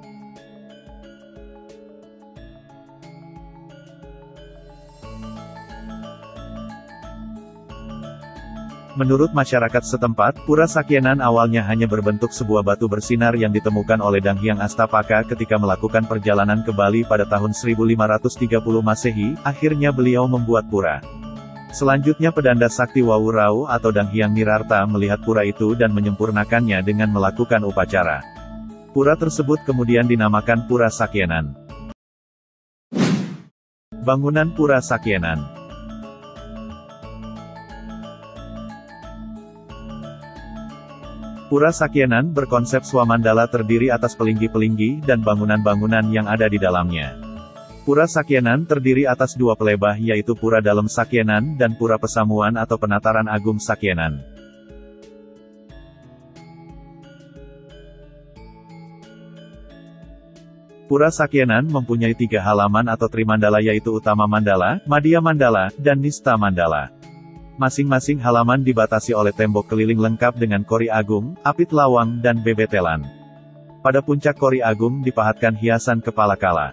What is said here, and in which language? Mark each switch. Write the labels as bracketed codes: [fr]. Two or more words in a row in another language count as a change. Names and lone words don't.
[id] Menurut masyarakat setempat, Pura Sakyenan awalnya hanya berbentuk sebuah batu bersinar yang ditemukan oleh Dang Hyang Astapaka ketika melakukan perjalanan ke Bali pada tahun 1530 Masehi, akhirnya beliau membuat pura. Selanjutnya pedanda Sakti Wawurau atau Dang Hyang Nirarta melihat pura itu dan menyempurnakannya dengan melakukan upacara. Pura tersebut kemudian dinamakan Pura Sakyenan. Bangunan Pura Sakyenan. Pura Sakyenan berkonsep swamandala terdiri atas pelinggi-pelinggi dan bangunan-bangunan yang ada di dalamnya. Pura Sakyenan terdiri atas dua pelebah yaitu Pura Dalem Sakyenan dan Pura Pesamuan atau Penataran Agung Sakyenan. Pura Sakyenan mempunyai 3 halaman atau trimandala yaitu Utama Mandala, Madhya Mandala, dan Nista Mandala. Masing-masing halaman dibatasi oleh tembok keliling lengkap dengan kori agung, apit lawang dan bebetelan. Pada puncak kori agung dipahatkan hiasan kepala kala.